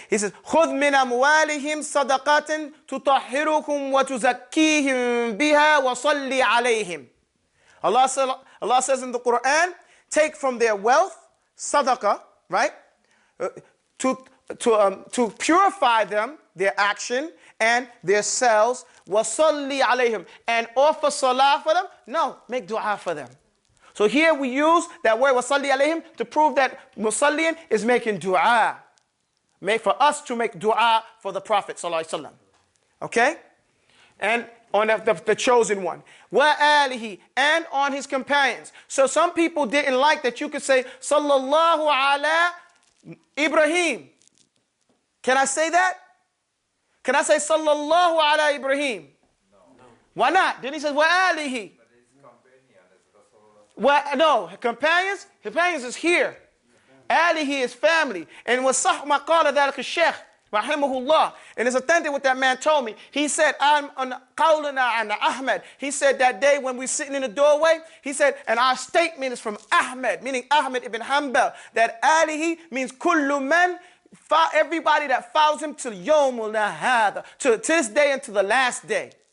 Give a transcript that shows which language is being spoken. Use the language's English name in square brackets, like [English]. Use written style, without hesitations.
[English] He says, [Arabic] خُذْ مِنْ أَمْوَالِهِمْ صَدَقَةً تُطَهِّرُكُمْ وَتُزَكِّيهِمْ بِهَا وَصَلِّ عَلَيْهِمْ. [English] Allah says in the Quran, take from their wealth, sadaqah, right? To purify them, their action, and their cells. [Arabic] وَصَلِّ عَلَيْهِمْ. [English] And offer salah for them? No, make dua for them. So here we use that word [Arabic] وَصَلِّ عَلَيْهِمْ [English] to prove that musalliyan is making dua. For us to make dua for the Prophet ﷺ. Okay? And on the chosen one. وَآلِهِ. And on his companions. So some people didn't like that you could say Sallallahu ala Ibrahim. Can I say that? Can I say Sallallahu ala Ibrahim? No. Why not? Then he says وَآلِهِ. No, companions is here. Alihi is family. [Arabic] And وَصَحْ مَا قَالَ ذَلِكَ الشَّيْخ rahimahullah. [English] And it's authentic what that man told me. He said, I'm on qawlana an Ahmed. He said that day when we're sitting in the doorway, he said, and our statement is from Ahmed, meaning Ahmed ibn Hanbal, that alihi means kullu man, everybody that follows him till yawmul nahada, to this day and to the last day.